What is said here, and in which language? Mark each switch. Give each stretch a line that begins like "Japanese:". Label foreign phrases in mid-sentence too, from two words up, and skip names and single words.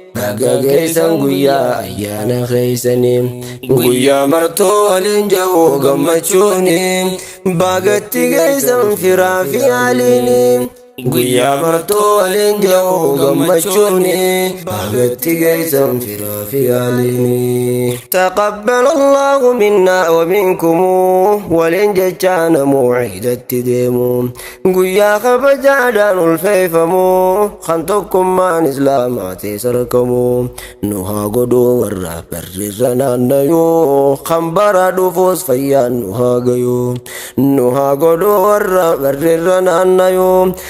Oromo: Baga geessan guyyaa ayyaana keessanii. Guyyaa martuu waliin ja'u gammachuuni. Bagatti geessan firaa fi haaliini. Guyyaa martuu waliin ja'u gammachuuni. Bagatti geessan firaa fi haaliini.
Arabic: تقبل الله منا ومنكم.
Oromo: Waliin jechaa namuu ciidatti deemu. Guyyaa kabajaadhaan ulfeeffamu. Kan tokkummaan Islaamaa ta'e sarkamu. Nu haa godhuu warra barreerra naannayuu. Kan bara dhufuus fayyaan nu haa gayuu. Nu haa godhuu warra barreerra naannayuu.